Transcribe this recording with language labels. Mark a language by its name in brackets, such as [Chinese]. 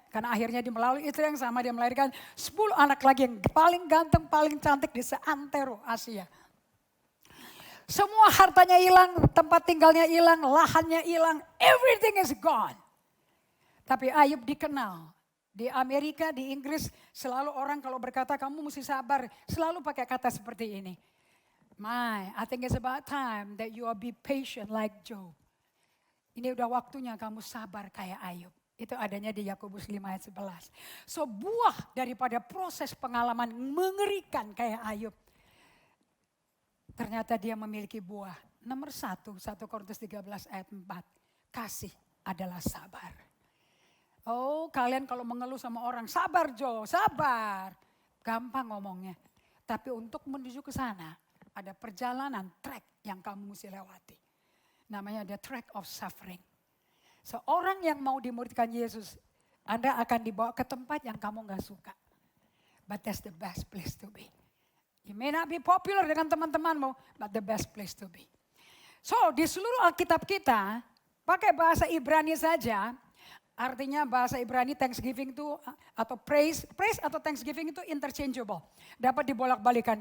[Indonesian] Karena akhirnya dia melalui istri yang sama dia melahirkan 10 anak lagi yang paling ganteng, paling cantik di seantero Asia. Semua hartanya hilang, tempat tinggalnya hilang, lahannya hilang, [English] everything is gone. [Indonesian] Tapi Ayub dikenal. Di Amerika, di Inggris selalu orang kalau berkata kamu mesti sabar. Selalu pakai kata seperti ini. [English] I think it's about time that you be patient like Job. [Indonesian] Ini udah waktunya kamu sabar kayak Ayub. Itu adanya di Yakobus 5 ayat 11. So buah daripada proses pengalaman mengerikan kayak Ayub. Ternyata dia memiliki buah. Nomor 1 Korintus 13 ayat 4. Kasih adalah sabar. Oh kalian kalau mengeluh sama orang, sabar Jo, sabar. Gampang ngomongnya. Tapi untuk menuju ke sana, ada perjalanan, track yang kamu mesti lewati. Namanya [English] the track of suffering. [Indonesian] Seorang yang mau dimuridkan Yesus, Anda akan dibawa ke tempat yang kamu gak suka. [English] But that's the best place to be. You may not be popular [Indonesian] dengan teman-temanmu, [English] but the best place to be. [Indonesian] So di seluruh Alkitab kita, pakai bahasa Ibrani saja. Artinya bahasa Ibrani Thanksgiving itu atau praise atau Thanksgiving itu interchangeable. Dapat dibolak-balikan.